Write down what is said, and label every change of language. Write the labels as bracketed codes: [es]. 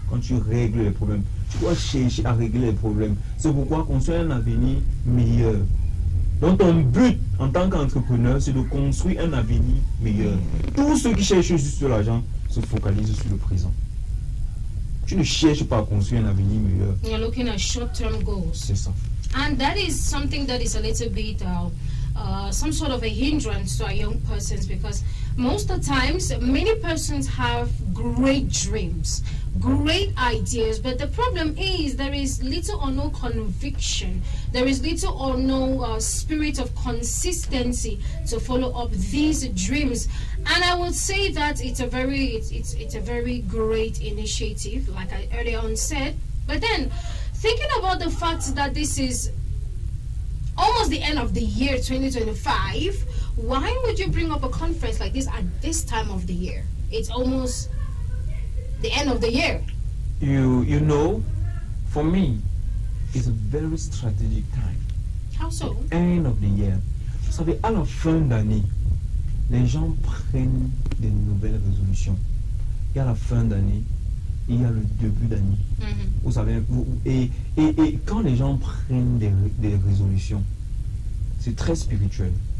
[fr] Quand tu règles les problèmes, tu dois chercher à régler les problèmes. C'est pourquoi construire un avenir meilleur. Donc ton but en tant qu'entrepreneur, c'est de construire un avenir meilleur. Tous ceux qui cherchent juste sur l'argent se focalisent sur le présent. Tu ne cherches pas à construire un avenir meilleur. [en] You're looking at short-term goals. [fr] C'est ça. [en] And that is something that is a little bit some sort of a hindrance to our young persons, because most of the times many persons have great dreams, great ideas, but the problem is there is little or no conviction, there is little or no spirit of consistency to follow up these dreams. And I would say that it's a very great initiative, like I earlier on said. But then thinking about the fact that this is almost the end of the year 2025, why would you bring up a conference like this at this time of the year? It's almost the end of the year. You know, for me, it's a very strategic time. How so? End of the year. [fr] Vous savez, à la fin d'année, les gens prennent des nouvelles résolutions. Et à la fin d'année, il y a le début d'année. Vous savez, et quand les gens prennent des résolutions, c'est très spirituel.